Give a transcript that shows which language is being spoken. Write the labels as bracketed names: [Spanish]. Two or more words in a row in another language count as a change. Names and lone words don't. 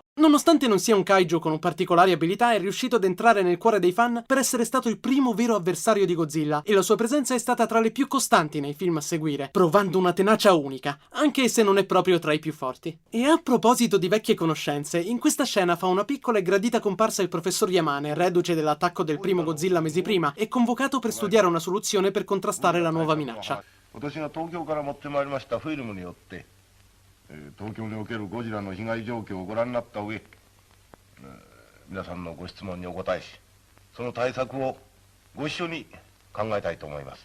[Italian] Nonostante non sia un kaiju con particolari abilità, è riuscito ad entrare nel cuore dei fan per essere stato il primo vero avversario di Godzilla, e la sua presenza è stata tra le più costanti nei film a seguire, provando una tenacia unica, anche se non è proprio tra i più forti. E a proposito di vecchie conoscenze, in questa scena fa una piccola e gradita comparsa il professor Yamane, reduce dell'attacco del primo Godzilla mesi prima, e convocato per studiare una soluzione per contrastare la nuova minaccia. [Japanese] 私が東京から持ってまいりましたフィルムによって、東京におけるゴジラの被害状況をご覧になった上、皆さんのご質問にお答えし、その対策をご一緒に考えたいと思います。